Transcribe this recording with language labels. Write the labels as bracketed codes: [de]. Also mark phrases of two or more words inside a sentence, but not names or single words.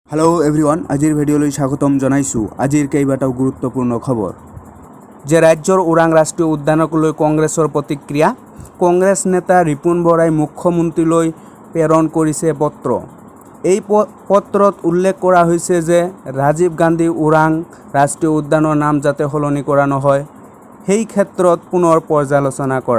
[en] hello everyone [as] আজিৰ ভিডিঅ' স্বাগতম জনাইছো। আজিৰ কেইবাটাও গুৰুত্বপূৰ্ণ খবৰ যে ৰাজ্যৰ ওৰাং ৰাষ্ট্ৰীয় উদ্যানক লৈ কংগ্ৰেছৰ प्रतिक्रिया। কংগ্ৰেছ নেতা ৰিপুণ বৰাই মুখ্যমন্ত্ৰীলৈ প্ৰেৰণ কৰিছে পত্ৰ। এই পত্ৰত উল্লেখ কৰা হৈছে যে ৰাজীৱ গান্ধী ওৰাং ৰাষ্ট্ৰীয় উদ্যানৰ নাম যাতে সলনি কৰা নহয় সেই ক্ষেত্ৰত পুনৰ পৰ্যালোচনা কৰা।